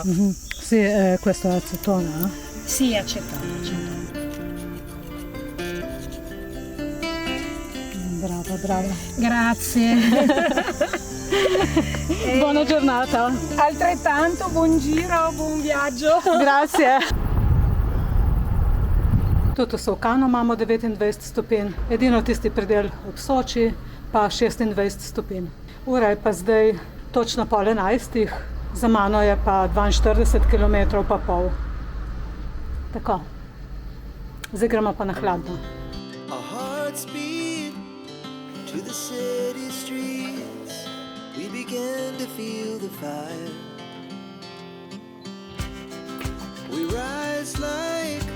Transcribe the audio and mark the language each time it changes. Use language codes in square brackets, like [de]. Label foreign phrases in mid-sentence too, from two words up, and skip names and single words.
[it] Mm-hmm. Sì, questo è acetone, no? Sì, acetone. Brava. Grazie. Buona giornata. Altrettanto, buon giro, buon viaggio. Grazie. [sl] Tudi v Solkanu imamo 29 stopinj, edino tisti predel ob Soči pa 26 stopinj. Ura je pa zdaj točno 10:30, za mano je pa 42 km pa pol. Tako, zdaj gremo pa na hladno. [en] To the city streets, we began to feel the fire. We rise like